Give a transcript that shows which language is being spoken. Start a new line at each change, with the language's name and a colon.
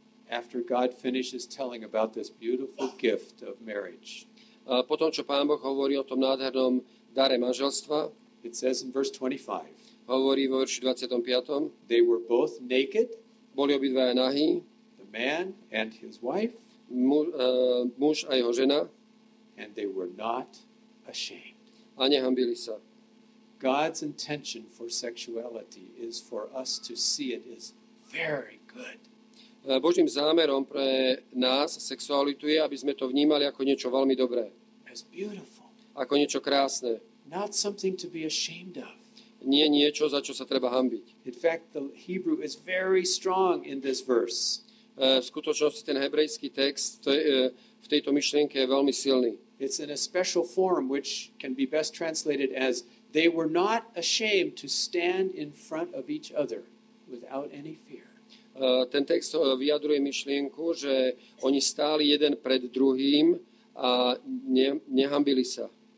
English: after God finishes telling about this beautiful gift of marriage,
Slovak: potom, čo Pán Boh hovorí o tom nádhernom dare manželstva,
English: it says in verse 25,
Slovak: hovorí vo verši 25,
English: they were both naked,
Slovak: boli obidvaja nahí,
English: the man and his wife,
Slovak: muž a jeho žena,
English: and they were not ashamed.
Slovak: A nehambili sa.
English: God's intention for sexuality is for us to see it as very good.
Slovak: Božím zámerom pre nás sexualitu je, aby sme to vnímali ako niečo veľmi dobré.
English: as beautiful,
Slovak: Ako niečo krásne.
English: not something to be ashamed of.
Slovak: Nie niečo, za čo sa treba hanbiť.
English: In fact, the Hebrew is very strong in this verse.
Slovak: V skutočnosti ten hebrejský text v tejto myšlienke je veľmi silný.
English: It's in a special form which can be best translated as they were not ashamed to stand in front of each other without any fear.
Slovak: Ten text vyjadruje myšlienku, že oni stáli jeden pred druhým a nehambili sa.